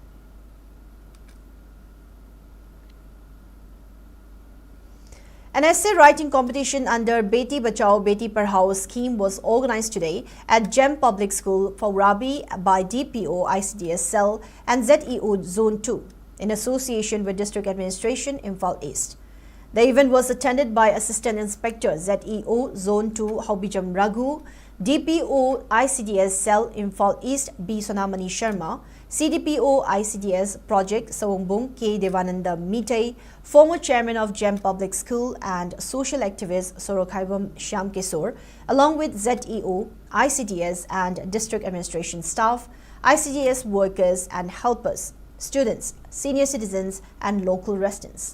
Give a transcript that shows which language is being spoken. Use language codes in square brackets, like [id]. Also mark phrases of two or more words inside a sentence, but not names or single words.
[en] An essay writing competition under Beti Bachao Beti Padhao scheme was organized today at GEM Public School, Faurabi by DPO ICDS Cell and ZEO Zone 2 in association with District Administration, Imphal East. The event was attended by Assistant Inspector ZEO Zone 2 Haubijam Raghu, DPO ICDS Cell Imphal East B. Sonamani Sharma, CDPO ICDS Project Sawongbong K. Devananda Mitei, former chairman of GEM Public School and social activist Sorokhaibam Shyam Kesor, along with ZEO, ICDS and district administration staff, ICDS workers and helpers, students, senior citizens and local residents.